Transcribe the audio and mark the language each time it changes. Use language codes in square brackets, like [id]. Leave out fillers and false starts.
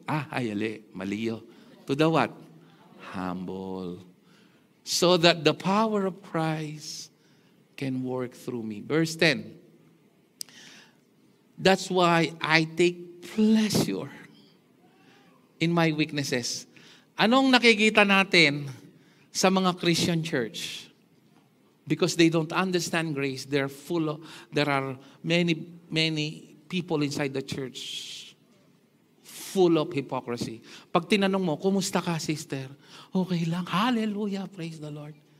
[en] Maliyo. To the what? Humble. So that the power of Christ can work through me. Verse 10. That's why I take pleasure in my weaknesses. [tl] Anong nakikita natin sa mga Christian church? [en] Because they don't understand grace, there are many people inside the church full of hypocrisy. [tl] Pag tinanong mo, kumusta ka, sister? Okay lang. Hallelujah. [en] Praise the Lord.